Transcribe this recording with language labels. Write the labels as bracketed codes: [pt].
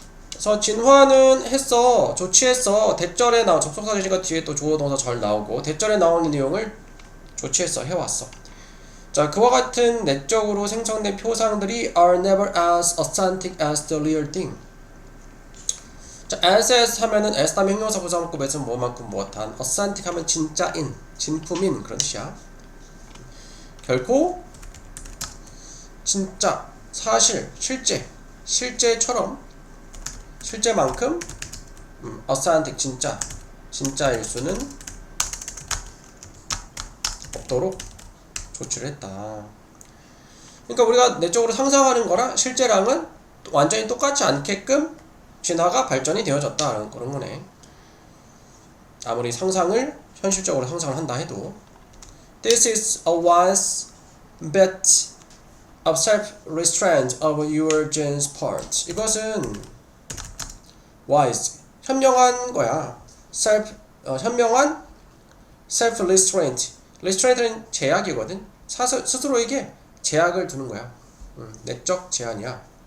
[ko] 그래서 진화는 했어, 조치했어. 대절에 나온 접속사 대시가 뒤에 또 주어 동사 절 나오고 대절에 나오는 내용을 조치했어, 해왔어. 자, 그와 같은 내적으로 생성된 표상들이 [en] are never as authentic as the real thing. [ko] 자, as 하면은 as 다음에 형용사 부사문구 에서 뭐만큼 무엇한, authentic 하면 진짜인, 진품인 그런 뜻이야. 결코 진짜, 사실, 실제처럼, 실제만큼 authentic 진짜일 수는 없도록 조치를 했다. 그러니까 우리가 내적으로 상상하는 거랑 실제랑은 완전히 똑같지 않게끔 진화가 발전이 되어졌다 그런 거네. 아무리 상상을 현실적으로 상상을 한다 해도 [en] This is a wise bet of self-restraint of your genes part. [ko] 이것은 wise, 현명한 거야. 현명한 self-restraint. restraint는 제약이거든. 스스로에게 제약을 두는 거야. 내적 제한이야.